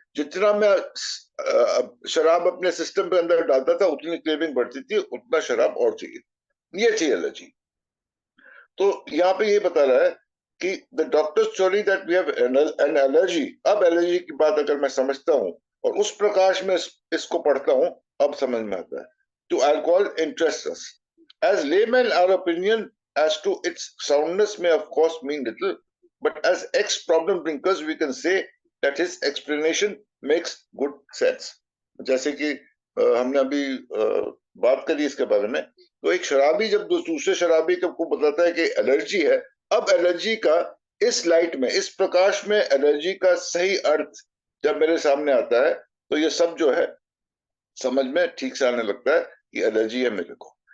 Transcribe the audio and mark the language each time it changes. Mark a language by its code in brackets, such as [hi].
[hi] जितना मैं शराब अपने सिस्टम पे अंदर डालता था उतनी क्रेविंग बढ़ती थी, उतना शराब और चाहिए। ये थी एलर्जी। तो यहाँ पे ये बता रहा है कि [en] The doctor story that we have an allergy. [hi] अब एलर्जी की बात अगर मैं समझता हूँ और उस प्रकाश में इसको पढ़ता हूँ, अब समझ में आता है। [en] To alcohol interest us as layman, our opinion as to its soundness may of course mean little, but as ex-problem drinkers we can say that his explanation makes good sense. [hi] जैसे कि हमने अभी बात करी इसके बारे में, तो एक शराबी जब दूसरे शराबी को बताता है कि एलर्जी है, अब एलर्जी का इस लाइट में, इस प्रकाश में एलर्जी का सही अर्थ जब मेरे सामने आता है, तो ये सब जो है समझ में ठीक से आने लगता है कि एलर्जी है मेरे को।